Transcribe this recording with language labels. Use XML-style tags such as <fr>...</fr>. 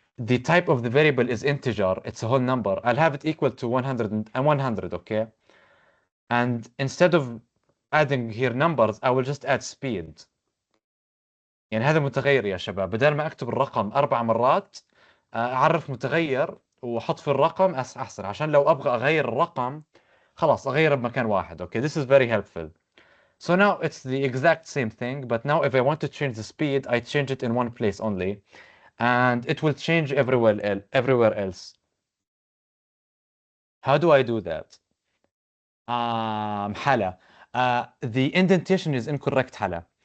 <en>The type of the variable is integer, it's a whole number. I'll have it equal to 100 and 100, okay? And instead of adding here numbers, I will just add speed.</en> <ar>يعني هذا متغير يا شباب، بدل ما اكتب الرقم 4 مرات اعرف متغير واحط في الرقم احسن، عشان لو ابغى اغير الرقم خلاص اغيره بمكان واحد.</ar> <en>Okay, this is very helpful. So now it's the exact same thing, but now if I want to change the speed, I change it in one place only, and it will change everywhere else. How do I do that? Hala, the indentation is incorrect, Hala.</en>